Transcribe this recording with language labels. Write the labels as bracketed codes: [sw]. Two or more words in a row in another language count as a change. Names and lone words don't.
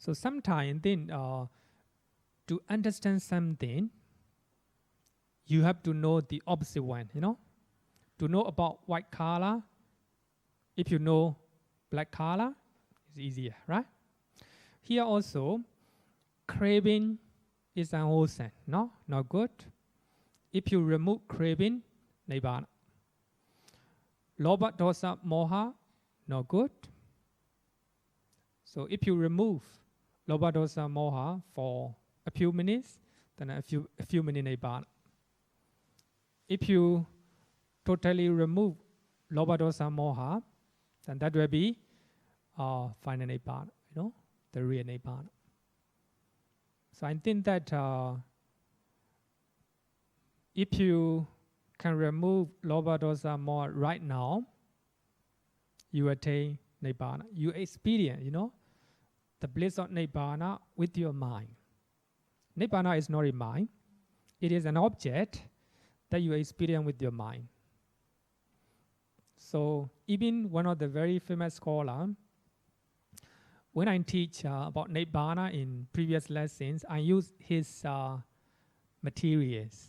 [en] So sometimes then to understand something, you have to know the opposite one, you know. To know about white color, if you know black color, it's easier, right? Here also, craving is unwholesome, no, not good. If you remove craving, Nibbāna. [pi] Lobha, dosa, moha, [en] not good. So if you remove [pi] lobha, dosa, moha [en] for a few minutes, then a few minutes Nibbāna. If you totally remove [pi] lobha, dosa, moha, [en] then that will be final Nibbāna, you know, the real Nibbāna. So I think that if you can remove [pi] lobha, dosa, moha [en] right now, you attain Nibbāna. You experience, you know, the bliss of Nibbāna with your mind. Nibbāna is not a mind. It is an object that you experience with your mind. So even one of the very famous scholars, when I teach about Nibbāna in previous lessons, I use his materials.